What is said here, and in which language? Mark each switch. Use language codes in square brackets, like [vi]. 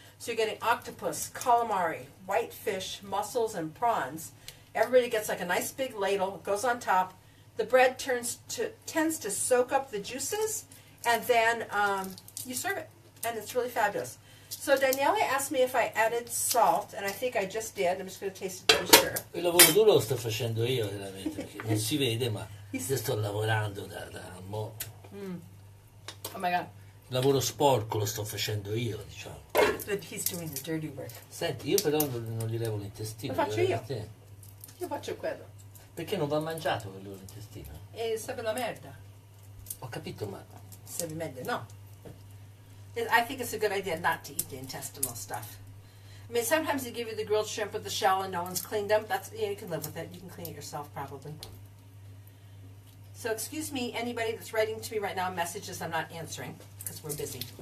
[en] So you're getting octopus, calamari, white fish, mussels, and prawns. Everybody gets like a nice big ladle, it goes on top. The bread tends to soak up the juices, and then you serve it. And it's really fabulous. So Daniele asked me if I added salt, and I think I just did. I'm just going to taste it to be sure. [it] Il lavoro duro lo sto facendo io, veramente, perché non si vede, ma io sto lavorando da mo'. [en] Oh my God. [it] Il lavoro sporco lo sto facendo io, diciamo. [en] He's doing the dirty work. [it] Senti, io però non gli levo l'intestino. Lo faccio io. Io faccio quello. Perché non va mangiato quello l'intestino? E sarebbe la merda. Ho capito, ma... Sarebbe meglio, no. [en] I think it's a good idea not to eat the intestinal stuff. I mean, sometimes they give you the grilled shrimp with the shell and no one's cleaned them. You can live with it. You can clean it yourself, probably. So excuse me, anybody that's writing to me right now, messages I'm not answering because we're busy.